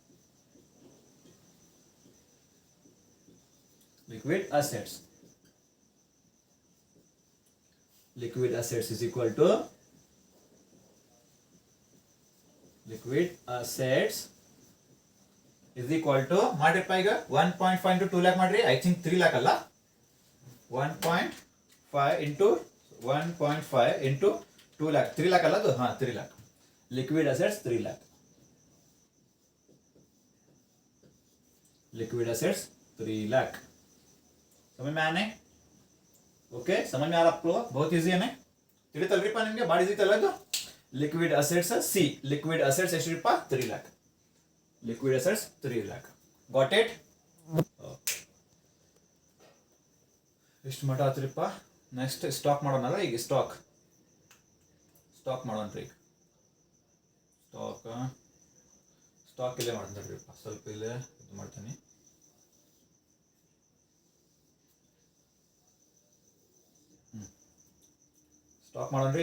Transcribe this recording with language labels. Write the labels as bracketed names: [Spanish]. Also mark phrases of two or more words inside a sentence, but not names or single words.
[English] Liquid assets. Liquid assets is equal to liquid assets is equal to ಮಾಡ್ರಿಪ್ಪ. [Kannada] ಈಗ 1.5 into 2 lakh ಮಾಡ್ರಿ. [English] I think 3 lakh ಅಲ್ಲ. 1.5 into 1.5 into 2 lakh. 3 lakh [Kannada] ಅಲ್ಲ ಅದು? [English] 3 lakh. liquid assets 3 lakh. liquid assets 3 lakh. [Hindi] समझ में आने? ओके, समझ में आ रहा आप लोग? बहुत इजी है ना? [Kannada] ತಿಳಿತಲ್ರಿಪ್ಪ ನಿಮಗೆ? ಭಾಳ ಈಸಿ ತಲ್ಲ ಇದು. [English] liquid assets [Kannada] ಸಿ. [English] liquid assets [Kannada] ಎಷ್ಟ್ರಿಪ್ಪ 3 लाख. [English] liquid assets [Kannada] 3 लाख. [English] got it? [Kannada] ಎಷ್ಟು ಮಟ ಆತ್ರಿಪ್ಪ? [English] next stock [Kannada] ಮಾಡೋಣಲ್ಲ. ಈಗ ಸ್ಟಾಕ್ ಮಾಡೋಣ್ರಿ. ಈಗ ಸ್ಟಾಕ್ ಇಲ್ಲೇ ಮಾಡ್ತೀನಿಪ್ಪ. ಸ್ವಲ್ಪ ಇಲ್ಲೇ ಇದು ಮಾಡ್ತೀನಿ. ಸ್ಟಾಕ್ ಮಾಡೋಣ್ರಿ.